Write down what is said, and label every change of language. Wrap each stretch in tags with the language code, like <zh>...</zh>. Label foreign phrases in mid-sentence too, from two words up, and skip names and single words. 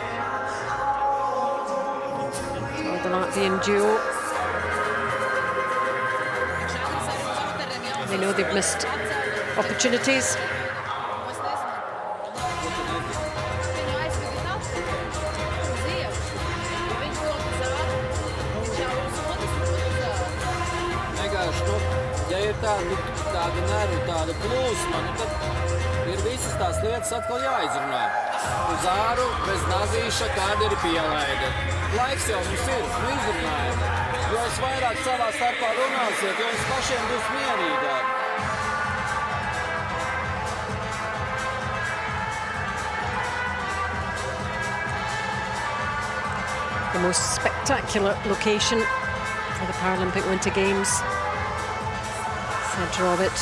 <en>for the Latvian duo. They know they've missed opportunities.</en> <lv>Ja ir tāda nervu, tāda plūsma, tad ir visas tās lietas atkal jāizrunā. Uz āru, bez nazīša, kāda ir pielaide. Laiks jau mums ir, izrunājam. Jo es vairāk savā starpā runāsiet, jo jums pašiem būs mierīgāk.</lv> <en>The most spectacular location for the Paralympic Winter Games. Centre of it.</en>